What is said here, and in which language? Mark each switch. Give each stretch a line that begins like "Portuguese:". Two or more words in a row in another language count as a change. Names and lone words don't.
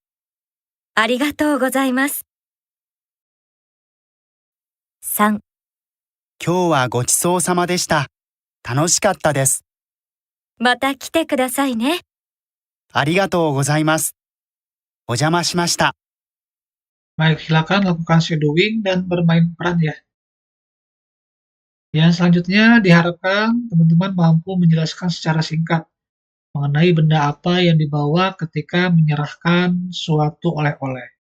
Japanese: ありがとうございます。3、今日はごちそうさまでした。楽しかったです。また来てくださいね。ありがとうございます。お邪魔しました。
Indonesian: Baik, silakan lakukan shadowing dan bermain peran ya. Yang selanjutnya diharapkan teman-teman mampu menjelaskan secara singkat mengenai benda apa yang dibawa ketika menyerahkan suatu oleh-oleh.